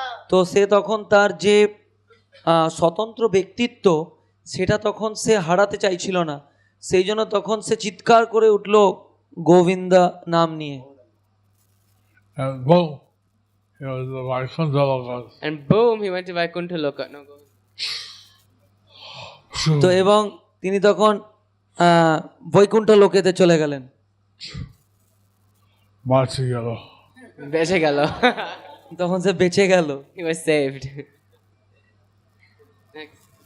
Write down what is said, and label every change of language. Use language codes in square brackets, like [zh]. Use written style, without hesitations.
[bn] তো সে তখন তার যে স্বতন্ত্র ব্যক্তিত্ব সেটা তখন সে হারাতে চাইছিল না, সেই জন্য তখন সে চিৎকার করে উঠল গোবিন্দা নাম নিয়ে। [en] And boom, it was the Vaikuntha Lokas. and boom, he went to Vaikuntha Loka. No, go. [bn] তো এবং তিনি তখন বৈকুণ্ঠ লোকেতে চলে গেলেন। বাঁচি গেল। বেঁচে গেল। তখন সে বেঁচে গেল। [en] He was saved. Next.